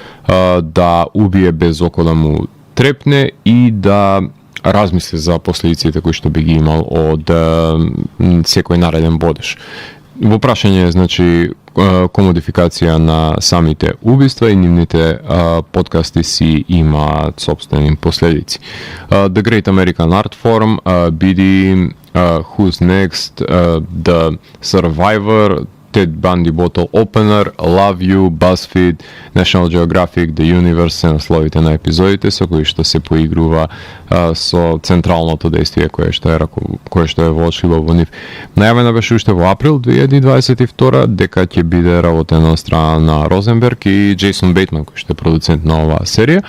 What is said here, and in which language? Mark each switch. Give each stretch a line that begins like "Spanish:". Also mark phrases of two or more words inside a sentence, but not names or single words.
Macedonian: да убие без око да му трепне и да размисли за последиците кои што би ги имал од секој нареден бодеж. Во прашање е, значи, комодификација на самите убиства и нивните подкасти си имаат собствени последици. The Great American Art Forum, BD, Who's Next, The Survivor, Ted Bundy Bottle Opener, Love You, BuzzFeed, National Geographic, The Universe се насловите на епизодите со кои што се поигрува со централното действие кое што е воочило во нив. Најавена беше уште во април 2022 дека ќе биде работена од страна на Розенберг и Джейсон Бейтман кој што е продуцент на оваа серија.